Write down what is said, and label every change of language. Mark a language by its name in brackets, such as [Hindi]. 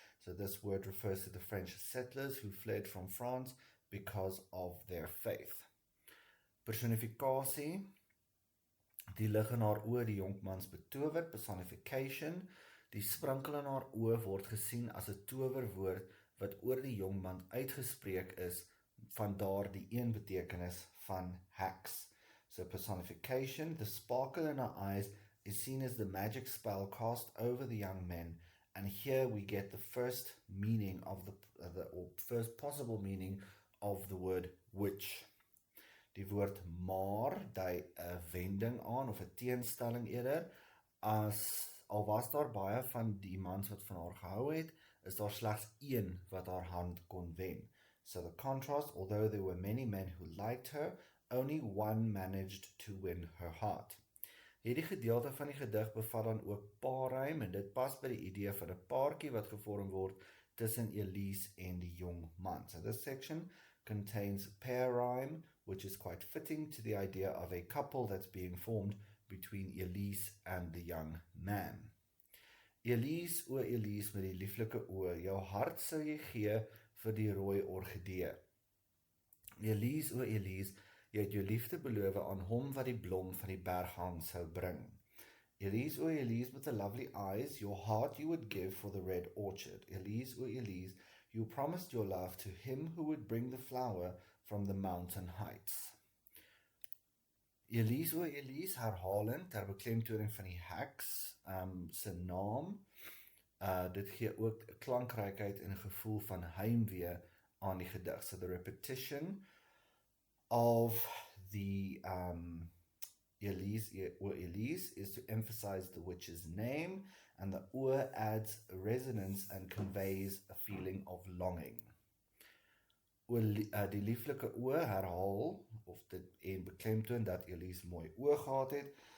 [English] So this word refers to the French settlers who fled from France because of their faith. [Afrikaans] Personifikasie, die lig in haar oë, die jonkmans betower, personification, die sprankel in haar oë word gesien as 'n towerwoord wat oor die jongman uitgespreek is, vandaar die een betekenis van heks. [English] So personification, the sparkle in her eyes is seen as the magic spell cast over the young men, and here we get the first meaning of or first possible meaning of the word witch. [Afrikaans] Die woord maar dui 'n wending aan of 'n teenstelling eerder, al was daar baie van die mans wat van haar gehou het, is daar slegs een wat haar hand kon wen. [English] So the contrast, although there were many men who liked her, only one managed to win her heart. [Afrikaans] Hierdie gedeelte van die gedig bevat dan ook paarrym, en dit pas by die idee van 'n paartjie wat gevorm word tussen Elise en die jong man. [English] So this section contains pair rhyme, which is quite fitting to the idea of a couple that's being formed between Elise and the young man. [Afrikaans] Elise, o Elise met die lieflike oë, jou hart sou jy gee vir die rooi orgidee. Elise, o Elise, jy het jou liefde beloof aan hom wat die blom van die berghang sou bring. [English] Elise, o Elise, with the lovely eyes, your heart you would give for the red orchard. Elise, o Elise, you promised your love to him who would bring the flower from the mountain heights. [Afrikaans] Elise, o Elise, herhalend ter beklemtoning van die heks se naam. Dit gee ook klankrykheid en 'n gevoel van heimwee aan die gedig. [English] So the repetition of the Elise, or Elise, is to emphasize the witch's name, and the oor adds resonance and conveys a feeling of longing. [Afrikaans] Die lieflike oor herhaal of dit en beklemtoon dat Elise mooi oë gehad het.